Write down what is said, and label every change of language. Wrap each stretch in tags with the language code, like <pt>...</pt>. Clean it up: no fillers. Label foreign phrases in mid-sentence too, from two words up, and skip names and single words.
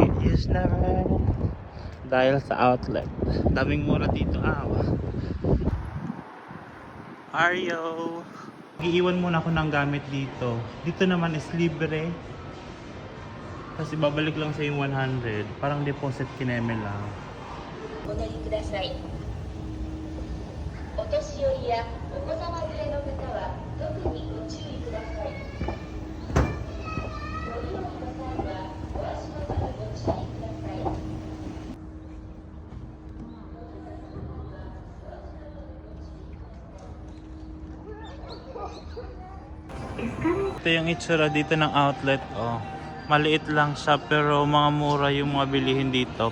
<tl>Yes naman. Dahil sa outlet. Daming mura dito, Aryo. Iiwan muna ako ng gamit dito. Dito naman is libre. Kasi babalik lang sa yung 100. Parang deposit kineme lang.</tl> <ja>お乗りください。お年寄りやお子様連れの方は特にご注意ください。乗り降りの際はお足元にご注意ください。</ja> <tl>Ito yung itsura dito ng outlet, oh. Maliit lang siya pero mga mura yung mga bilihin dito.</tl>